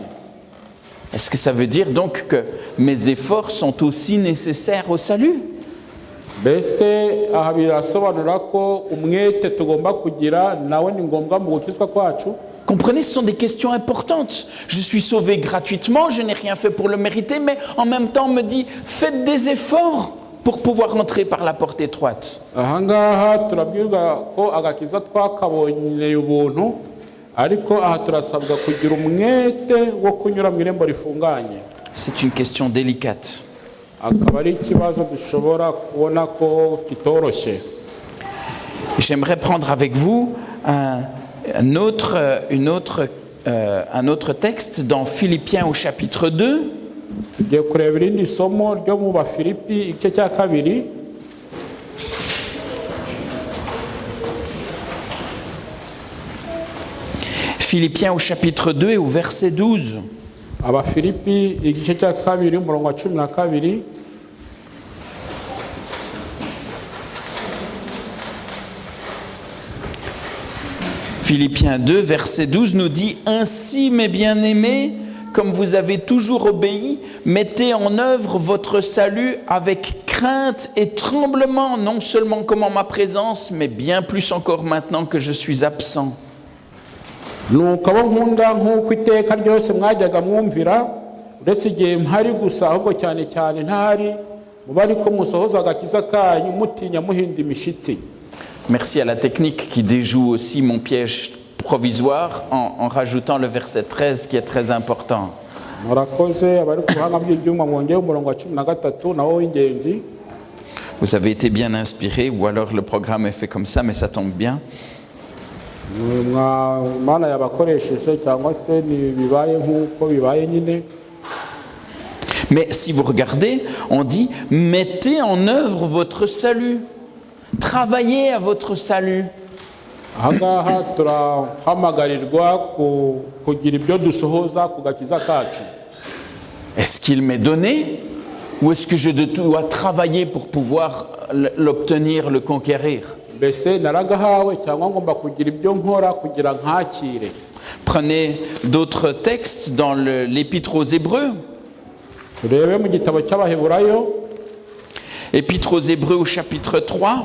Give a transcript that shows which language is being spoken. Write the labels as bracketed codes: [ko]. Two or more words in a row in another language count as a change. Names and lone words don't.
[fr] Est-ce que ça veut dire donc que mes efforts sont aussi nécessaires au salut? [rw] Mbese aha birasobanura ko umwete tugomba kugira nawe ni ngombwa mu gukizwa kwacu? [fr] Comprenez, ce sont des questions importantes. Je suis sauvé gratuitement, je n'ai rien fait pour le mériter, mais en même temps on me dit, faites des efforts pour pouvoir entrer par la porte étroite. [rw] Ahangaha turabwirwa ko agakiza twakabonye ubuntu, ariko aha turasabwa kugira umwete wo kunyura mu irembo rifunganye. [fr] C'est une question délicate. [rw] Akaba ari ikibazo dushobora kubona ko kitoroshye. [fr] J'aimerais prendre avec vous un autre texte dans Philippiens au chapitre 2. [rw] tugiye kureba irindi somo ryo mu Bafilipi igice cya kabiri. [fr] Philippiens au chapitre 2 et au verset 12. [rw] Abafilipi igice cya kabiri umurongo wa 12. [fr] Philippiens 2, verset 12 nous dit « Ainsi, mes bien-aimés, comme vous avez toujours obéi, mettez en œuvre votre salut avec crainte et tremblement, non seulement comme en ma présence, mais bien plus encore maintenant que je suis absent. » [rw] Nuko abo nkunda nk'uko iteka ryose mwajyaga mwumvira uretse igihe mpari gusa ahubwo cyane cyane ntahari muba ariko musohoza agakiza kanyu mutinya muhinda imishitsi. [fr] Merci à la technique qui déjoue aussi mon piège provisoire en rajoutant le verset 13 qui est très important. [rw] Murakoze abari ku buhanga bw'ibyuma mwongeye umurongo wa 13 nawo w'ingenzi. [fr] Vous avez été bien inspiré ou alors le programme est fait comme ça mais ça tombe bien. [rw] Mana yabakoresheje cyangwa se ni bibaye nk'uko bibaye nyine. [fr] Mais si vous regardez, on dit « Mettez en œuvre votre salut ». Travaillez à votre salut. [rw] Ahangaha turahamagarwa kugira ibyo dusohoza ku gakiza kacu. [fr] Est-ce qu'il m'est donné ou est-ce que je dois travailler pour pouvoir l'obtenir, le conquérir? [rw] Mbese naragahawe cyangwa ngomba kugira ibyo nkora kugira nkakire. [fr] Prenez d'autres textes dans l'Épître aux Hébreux. [rw] Turebe mu gitabo cy'Abaheburayo. [fr] Épître aux Hébreux au chapitre 3.